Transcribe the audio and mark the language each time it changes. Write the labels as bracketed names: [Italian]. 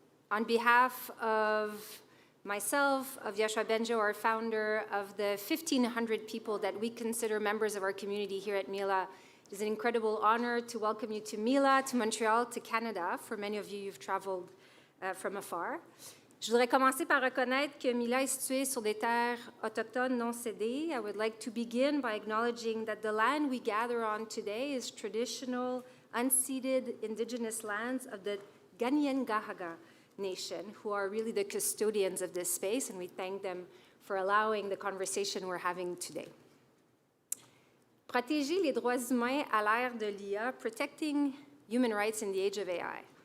[English] On behalf of myself, of Yoshua Benjo, our founder, of the 1,500 people that we consider members of our community here at Mila, it is an incredible honor to welcome you to Mila, to Montreal, to Canada. For many of you, you've traveled from afar. [French] Je voudrais commencer par reconnaître que Mila est située sur des terres autochtones non cédées. [English] I would like to begin by acknowledging that the land we gather on today is traditional, unceded indigenous lands of the Kanien'kehá:ka Nation, who are really the custodians of this space, and we thank them for allowing the conversation we're having today. [French] Protéger les droits humains à l'ère de l'IA, [English] protecting human rights in the age of AI.